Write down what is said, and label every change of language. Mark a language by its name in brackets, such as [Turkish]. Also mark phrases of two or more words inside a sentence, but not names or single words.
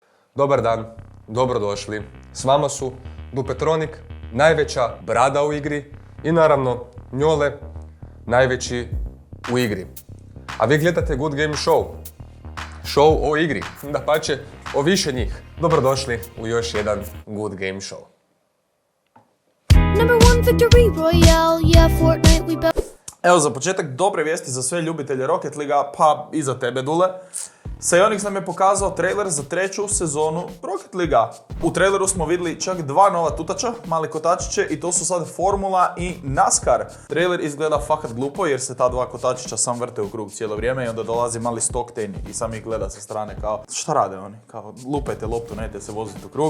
[Croatian] Dobar dan, dobrodošli. S vama su Dupetronik, najveća brada u igri i naravno Njole, najveći u igri. A vi gledate Good Game Show. Show o igri, dapače o više njih. Dobrodošli u još jedan Good Game Show. [English] Number 1 victory royale, yeah, Fortnite we built. [Croatian] Evo za početak dobre vijesti za sve ljubitelje Rocket Leaguea, pa i za tebe Dule. Psyonix nam je pokazao trailer za 3. sezonu Rocket Leaguea. U traileru smo vidjeli čak 2 nova tutača, mali kotačiće, i to su sad Formula i NASCAR. Trailer izgleda fakat glupo jer se ta 2 kotačića sam vrte u krug cijelo vrijeme i onda dolazi mali Stockton i sam ih gleda sa strane kao šta rade oni, kao lupajte loptu, nećete se voziti u krug.